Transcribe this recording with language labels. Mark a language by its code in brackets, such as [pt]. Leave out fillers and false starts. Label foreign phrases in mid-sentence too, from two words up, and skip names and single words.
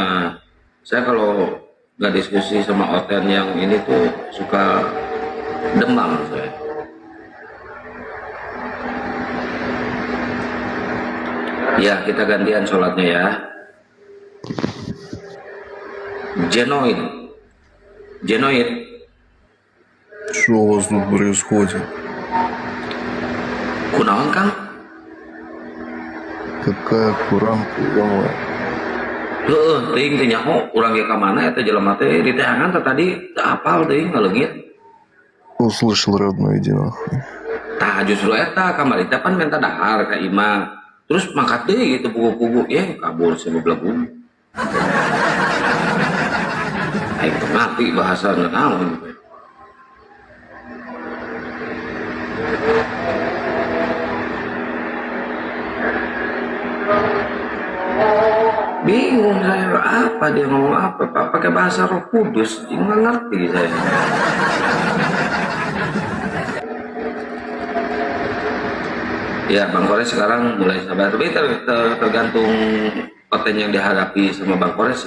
[id] Saya kalau nggak diskusi sama Oten yang ini tuh suka demam saya. Ya kita gantian sholatnya ya. Genoid. [ru] Что у вас тут происходит? [su] Kunaon Kang? [ru] Какая куранка, ё-моё. [su] Ting teh nyaho urang ge ka mana eta jelema teh di teangan teh tadi teu apal teuing ngaleungit. [ru] Услышал, родной, иди нахуй. [su] Tah justru eta kamari teh pan minta dahar ka imah. Terus mangkat deui gitu pugu-pugu kabur si bebelagu. Aing mati bahasa naon. [id] Bingung saya apa dia ngomong apa Pak, pakai bahasa Roh Kudus nggak ngerti saya. Ya Bang Kores sekarang mulai sabar, tapi tergantung OT yang dihadapi sama Bang Kores sih.